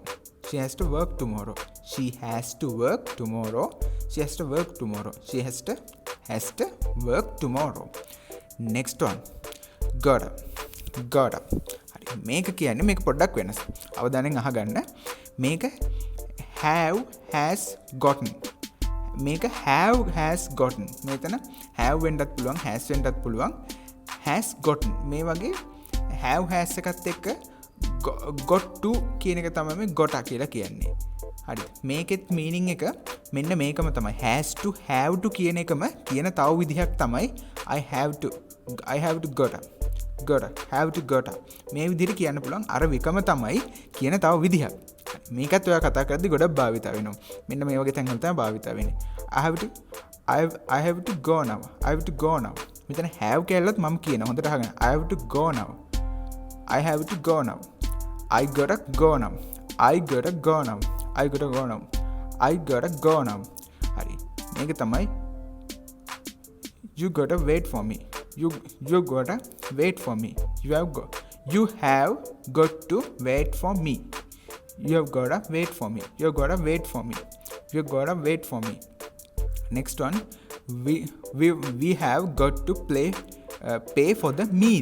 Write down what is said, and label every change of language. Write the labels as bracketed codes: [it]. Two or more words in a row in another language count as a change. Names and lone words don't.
[en] She has to work tomorrow. She has to work tomorrow. She has to work tomorrow. She has to work tomorrow. Next one. Gotta. [si] හරි. මේක කියන්නේ මේක පොඩ්ඩක් වෙනස්. අවධානයෙන් අහගන්න. මේක [en] have has gotten. [si] මේක [en] have has gotten. [si] මෙතන have වෙන්නත් පුළුවන්, has වෙන්නත් පුළුවන්. [en] has gotten. [si] මේ වගේ [en] have has [si] එකත් එක්ක [en] got to [si] කියන එක තමයි මේ got කියලා කියන්නේ. හරි. මේකෙත් meaning එක මෙන්න මේකම තමයි. [en] has to have to [si] කියන එකම කියන තව විදිහක් තමයි [en] I have to gotta [si] මේ විදිහට කියන්න පුළුවන්. අර විකම තමයි කියන තව විදිහක්. මේකත් ඔයා කතා කරද්දි ගොඩක් භාවිත වෙනවා. මෙන්න මේ වගේ තැන්වල තමයි භාවිත වෙන්නේ. [en] I have to go now. [si] මෙතන have කියලාත් මම කියනවා. හොඳට අහගන්න. [en] I have to go now. I gotta go now. [si] හරි. මේක තමයි [en] you gotta wait for me. You gotta wait for me. You have got to wait for me. You have gotta wait for me. Next one. We have got to pay for the meal.